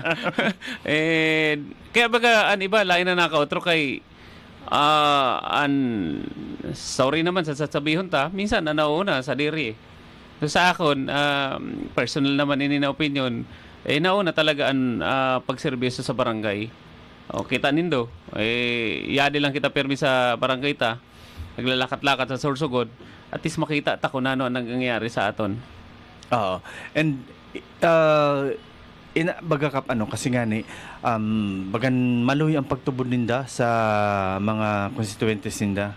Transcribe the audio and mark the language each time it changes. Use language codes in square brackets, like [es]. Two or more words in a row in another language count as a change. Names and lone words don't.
[bik] Kaya baga, iba, lain na nakautro kay sorry naman sa sasabihin ta, minsan nauna sa diri. So sa akon, personal naman ini na opinion, nauna talaga ang pagserbisyo sa barangay. O kita nindo, yadi lang kita permi sa barangay ta, naglalakat-lakat sa Sorsogon, at least makita ta kung ano ang nangyayari sa aton. Oo. And baga kap kasi nga ni bagan maluhi ang pagtubod ninda sa mga constituentes ninda.